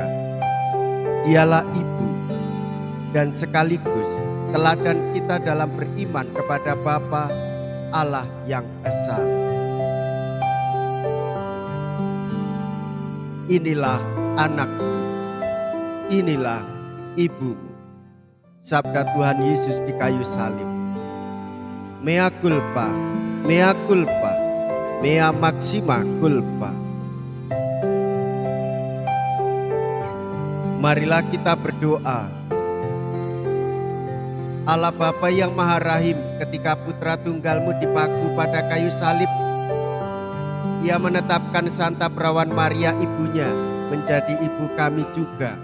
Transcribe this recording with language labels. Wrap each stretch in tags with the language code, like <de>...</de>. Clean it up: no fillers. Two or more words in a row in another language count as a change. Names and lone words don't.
<id>Dialah ibu dan sekaligus teladan kita dalam beriman kepada Bapa Allah yang Esa. Inilah anakmu, inilah ibumu. Sabda Tuhan Yesus di kayu salib.</id> <la>Mea culpa, mea culpa, mea maxima culpa.</la> <id>Marilah kita berdoa. Allah Bapa yang Maha Rahim, ketika Putra Tunggalmu dipaku pada kayu salib, Ia menetapkan Santa Perawan Maria ibunya menjadi ibu kami juga.</id>